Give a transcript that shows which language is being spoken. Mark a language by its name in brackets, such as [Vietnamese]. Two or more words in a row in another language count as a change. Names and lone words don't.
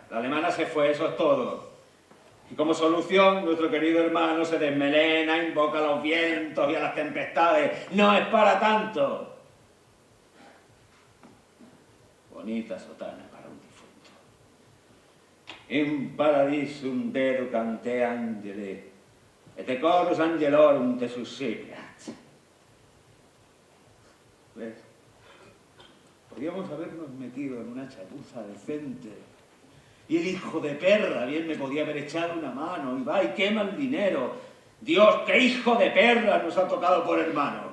[Spanish] La alemana se fue, eso es todo. Y como solución, nuestro querido hermano se desmelena, invoca a los vientos y a las tempestades. No es para tanto. Bonita sotana para un difunto. [Latin] in paradisum deducante angeli, et chorus angelorum te suscipiat. [Spanish] ¿Ves? Podíamos habernos metido en una chapuza decente. Y el hijo de perra bien me podía haber echado una mano. Y va y quema el dinero. Dios, qué hijo de perra nos ha tocado por hermano.